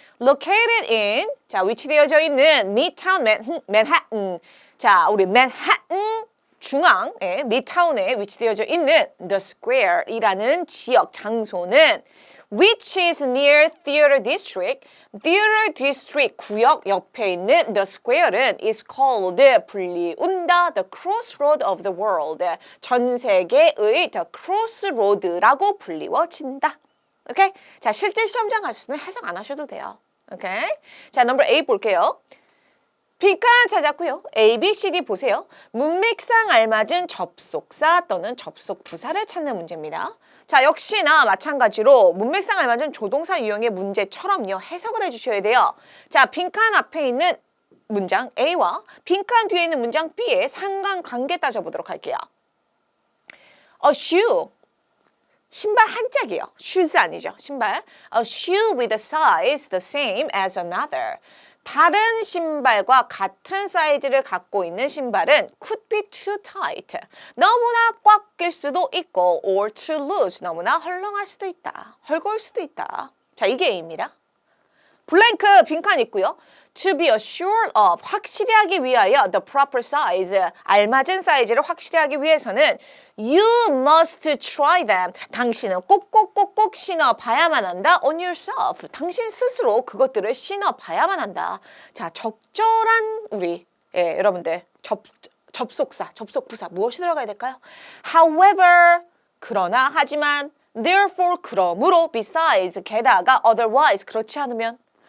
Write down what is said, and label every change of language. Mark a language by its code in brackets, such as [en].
[ko] Located in, 자, 위치되어져 있는 Midtown 맨하튼. 자, 우리 맨하튼 중앙에, Midtown에 위치되어져 있는 The Square이라는 지역 장소는 [en] which is near Theater District. Theater District [ko] 구역 옆에 있는 [en] The Square은 is called, [ko] 불리운다, [en] the crossroad of the world. [ko] 전 세계의 the crossroad라고 불리워진다. 오케이? 자, 실제 시험장 가실 때는 해석 안 하셔도 돼요. 오케이? 자, 넘버 8 볼게요. 빈칸 찾았고요. A, B, C, D 보세요. 문맥상 알맞은 접속사 또는 접속 부사를 찾는 문제입니다. 자, 역시나 마찬가지로 문맥상 알맞은 조동사 유형의 문제처럼요. 해석을 해주셔야 돼요. 자, 빈칸 앞에 있는 문장 A와 빈칸 뒤에 있는 문장 B의 상관관계 따져보도록 할게요. A shoe. 신발 한 짝이에요. shoes 아니죠. 신발. [en] A shoe with a size the same as another. [ko] 다른 신발과 같은 사이즈를 갖고 있는 신발은 [en] could be too tight. [ko] 너무나 꽉 낄 수도 있고 [en] or too loose. [ko] 너무나 헐렁할 수도 있다. 헐거울 수도 있다. 자, 이게 A입니다. 블랭크 빈칸 있고요. [en] To be assured of, [ko] 확실히 하기 위하여 [en] the proper size, [ko] 알맞은 사이즈를 확실히 하기 위해서는 [en] you must try them. [ko] 당신은 꼭꼭꼭꼭 신어봐야만 한다. [en] on yourself. [ko] 당신 스스로 그것들을 신어봐야만 한다. 자, 적절한 우리 여러분들 접속사, 접속부사 무엇이 들어가야 될까요? However, 그러나, 하지만, therefore, 그러므로, besides, 게다가, otherwise, 그렇지 않으면.